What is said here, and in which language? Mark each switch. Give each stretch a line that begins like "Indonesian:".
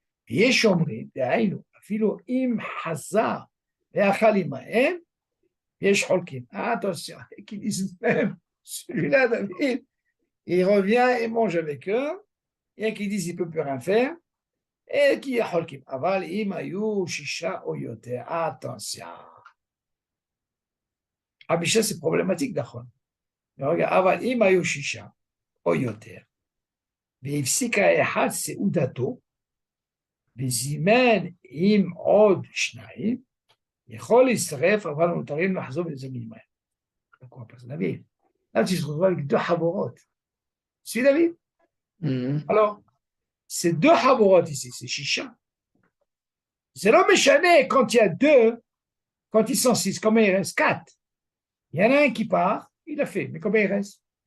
Hebrew: יש אומרים, דהיינו, אפילו אם חזר ואכל עמהם, יש חולקים.
French: Attention, qui disent même, celui-là, David, il revient et mange avec eux, et qui disent qu'il ne peut plus rien faire, et qui est חולקים.
Hebrew: אבל אם היו 6 או יותר, attention.
French: חמישה c'est problématique, נכון.
Hebrew: אבל אם היו 6 או יותר, והפסיק האחד סעודתו, וזימן עם עוד 2, יכול להצטרף, אבל נותרים לחזור לזה מלמעלה.
French: Pourquoi? Parce que David, là tu te retrouves avec 2 חבורות. Tu suis David? Alors, ces 2 חבורות ici, c'est 6. C'est
Hebrew: לא משנה
French: quand il y a 2, quand ils sont 6, combien il reste? 4. Il y en a un qui part, il a fait, mais combien il reste?